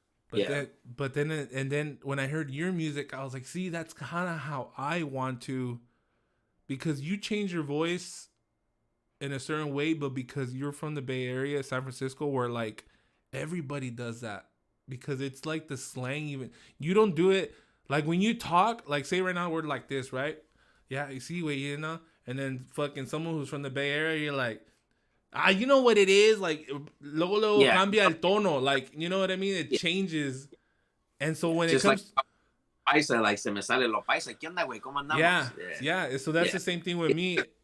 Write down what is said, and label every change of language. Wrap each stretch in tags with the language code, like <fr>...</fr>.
<en>But then when I heard your music, I was like, see, that's kind of how I want to, because you change your voice in a certain way, but because you're from the Bay Area, San Francisco, where like everybody does that, because it's like the slang. Even you don't do it like when you talk, like say right now we're like this, right? Yeah, you see what you know, and then fucking someone who's from the Bay Area, you're like, you know what it is?</en> <es>Like, luego cambia el tono.</es> <en>Like, you know what I mean? It changes. And so when just it comes...</en> <es>like paisa, like se me sale lo paisa. ¿Qué onda, güey? ¿Cómo andamos?</es> <en>Yeah. So that's the same thing with me.</en>